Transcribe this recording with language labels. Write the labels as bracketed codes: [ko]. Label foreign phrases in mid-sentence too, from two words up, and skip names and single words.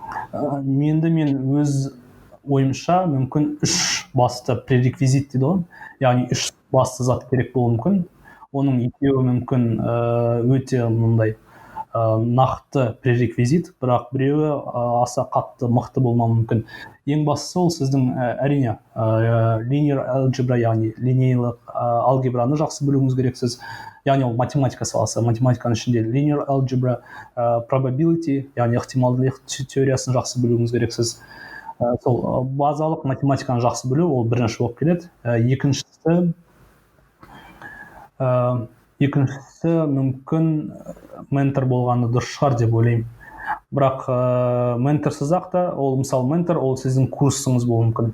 [kk] Мен өз ойымша мүмкін 3 басты пререквизит дейді ғой. Яғни 3 басты зат керек болуы мүмкін. Оның 2-еуі мүмкін өте мұндай нақты пререквизит, бірақ біреуі аса қатты мықты болмауы мүмкін. Ең бастысы ол сіздің әрине [en] linear algebra, [kk] яғни линейлік алгебраны жақсы білуіңіз керексіз. Яғни ол математика саласы. Математиканың ішінде [en] linear algebra, probability, [kk] яғни ықтималдылық теориясын жақсы білуіңіз керексіз. Сол базалық математиканы жақсы білу ол бірінші болып келеді. Екіншісі мүмкін ментор болғаны дұрыс шығар деп ойлаймын. Бірақ менторсыз-ақ та, ол мысалы ментор ол сіздің курсыңыз болуы мүмкін.